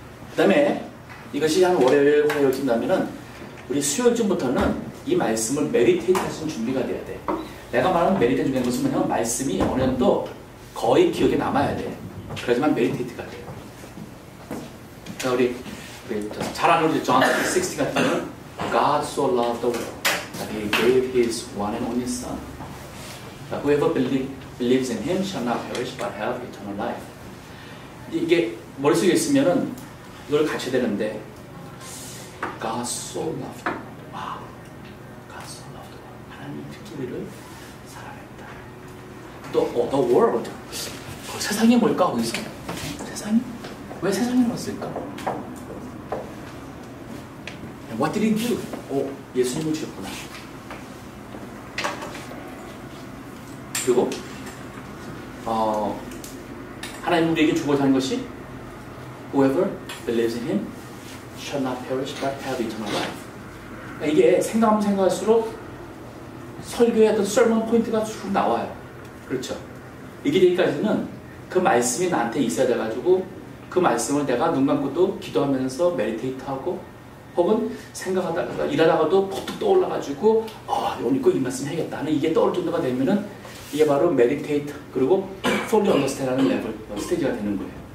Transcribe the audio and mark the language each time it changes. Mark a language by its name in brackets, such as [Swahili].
[Korean] 그 다음에 이것이 한 월요일, 화요일쯤 되면은 우리 수요일쯤부터는 이 말씀을 메디테이트 할 수 있는 준비가 돼야 돼. 내가 말하는 메디테이트 중요한 것은 뭐냐면 말씀이 어느 정도 거의 기억에 남아야 돼. 그래야지만 메디테이트가 돼요. 그러니까 우리 잘 아는 우리 John 3:16 같은 경우는 [English] God so loved the world that He gave His one and only Son. That whoever believes in Him shall not perish but have eternal life. [Korean] 이게 머릿속에 있으면은 이걸 같이 되는데 [English] God so loved. 와, God so loved. [Korean] 하나님이 특히 우리를 사랑했다. 또 [English] the world. [Korean] 세상이 뭘까 거기서? 세상이? 왜 세상에 왔을까? [English] What did He do? [Korean] 예수님을 주셨구나. 그리고 하나님 우리에게 주고 사는 것이 [English] Whoever believes in Him shall not perish but have eternal life. [Korean] 그러니까 이게 생각하면 생각할수록 설교의 어떤 설문 포인트가 쭉 나와요. 그렇죠? 이게 되기까지는 그 말씀이 나한테 있어야 돼가지고 그 말씀을 내가 눈 감고도 기도하면서 메디테이트하고 혹은 생각하다가 일하다가도 퍼뜩 떠올라가지고 오늘 꼭 이 말씀 해야겠다 하는 이게 떠올 정도가 되면은 이게 바로 메디테이트 그리고 fully understand라는 레벨 스테이지가 되는 거예요.